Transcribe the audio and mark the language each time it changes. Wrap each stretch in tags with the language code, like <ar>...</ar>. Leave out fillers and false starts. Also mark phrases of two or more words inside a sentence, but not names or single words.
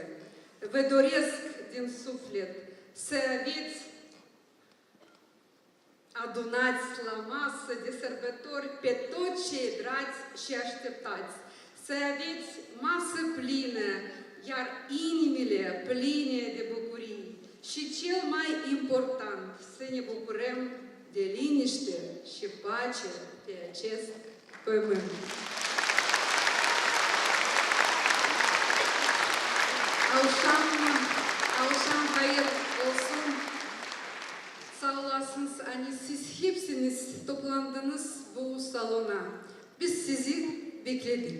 <ro>Vă doresc din suflet să aveți adunați la masă de sărbători pe toți cei dragi și așteptați. Să aveți masă plină, iar inimile pline de bucurii. Și cel mai important, să ne bucurăm de liniște și pace pe acest pământ.</ro> <gag>Алшан hayır olsun. Sağ olasınız, siz hepsiniz toplandınız bu salona. Biz sizi bekledik.</gag>